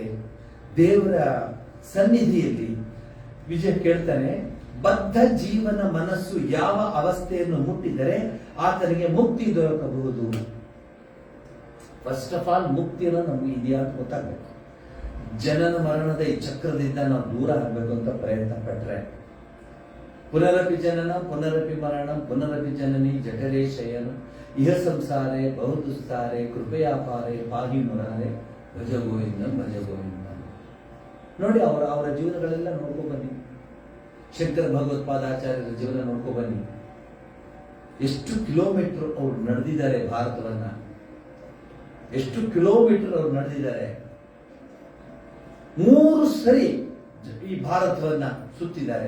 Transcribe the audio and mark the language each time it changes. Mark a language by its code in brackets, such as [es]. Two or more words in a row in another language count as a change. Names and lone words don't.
[kn] ದೇವರ ಸನ್ನಿಧಿಯಲ್ಲಿ ವಿಜಯ ಕೇಳ್ತಾನೆ, ಬದ್ಧ ಜೀವನ ಮನಸ್ಸು ಯಾವ ಅವಸ್ಥೆಯನ್ನು ಮುಟ್ಟಿದರೆ ಆತನಿಗೆ ಮುಕ್ತಿ ದೊರಕಬಹುದು. [en] first of all [kn] ಮುಕ್ತಿಯನ್ನು ನಮ್ಗೆ ಇದೆಯಾ ಅಂತ ಗೊತ್ತಾಗಬೇಕು. ಜನನ ಮರಣದ ಈ ಚಕ್ರದಿಂದ ನಾವು ದೂರ ಆಗಬೇಕು ಅಂತ ಪ್ರಯತ್ನ ಪಟ್ರೆ, [sa] ಪುನರಪಿ ಜನನ ಪುನರಪಿ ಮರಣ ಪುನರಪಿ ಜನನಿ ಜಠರೇ ಶಯನ ಇಹ ಸಂಸಾರೇ ಬಹುದುಸ್ತಾರೆ ಕೃಪಯಾಪಾರೆ ಪಾಹಿ ಮುರಾರೆ ಭಜ ಗೋವಿಂದ ಭಜ ಗೋವಿಂದ. [kn] ನೋಡಿ, ಅವರ ಜೀವನಗಳೆಲ್ಲ ನೋಡ್ಕೊ ಬನ್ನಿ. ಶಂಕರ ಭಗವತ್ಪಾದಾಚಾರ್ಯರ ಜೀವನ ನೋಡ್ಕೊ ಬನ್ನಿ. ಎಷ್ಟು ಕಿಲೋಮೀಟರ್ ಅವ್ರು ನಡೆದಿದ್ದಾರೆ ಭಾರತವನ್ನ, ಎಷ್ಟು ಕಿಲೋಮೀಟರ್ ಅವ್ರು ನಡೆದಿದ್ದಾರೆ. 3 ಸರಿ ಈ ಭಾರತವನ್ನ ಸುತ್ತಿದ್ದಾರೆ.